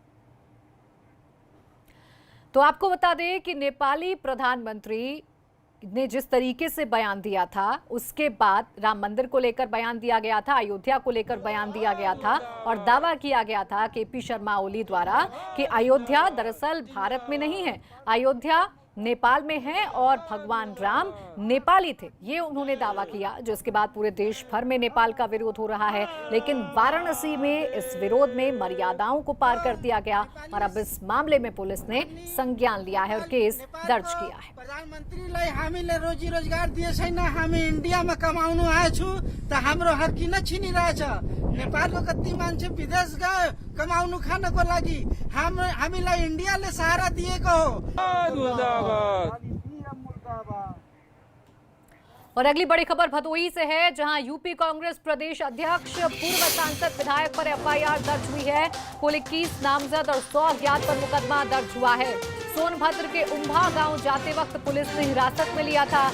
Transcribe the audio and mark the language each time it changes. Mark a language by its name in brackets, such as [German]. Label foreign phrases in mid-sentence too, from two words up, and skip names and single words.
[Hindi] तो आपको बता दें कि नेपाली प्रधानमंत्री ने जिस तरीके से बयान दिया था, उसके बाद राम मंदिर को लेकर बयान दिया गया था, अयोध्या को लेकर बयान दिया गया था और दावा किया गया था केपी शर्मा ओली द्वारा कि अयोध्या दरअसल भारत में नहीं है, अयोध्या नेपाल में है और भगवान राम नेपाली थे, ये उन्होंने दावा किया, जिसके बाद पूरे देश भर में नेपाल का विरोध हो रहा है। लेकिन वाराणसी में इस विरोध में मर्यादाओं को पार कर दिया गया और अब इस मामले में पुलिस ने संज्ञान लिया है और केस दर्ज किया है। [Nepali] प्रधानमन्त्रीलाई हामीले रोजी रोजगार दिए छैन, हामी इन्डियामा कमाउनु आएछु त हाम्रो हक किन छिनिरहेछ? नेपालको कति मान्छे विदेश गयो कमाउनु खानको लागि, हामीलाई इन्डियाले सहारा दिएको हो। [Hindi] और अगली बड़ी खबर भदोही से है, जहां यूपी कांग्रेस प्रदेश अध्यक्ष पूर्व सांसद विधायक पर एफआईआर दर्ज हुई है। कुल 21 नामजद और 100 अज्ञात पर मुकदमा दर्ज हुआ है। सोनभद्र के उम्भा गांव जाते वक्त पुलिस ने हिरासत में लिया था।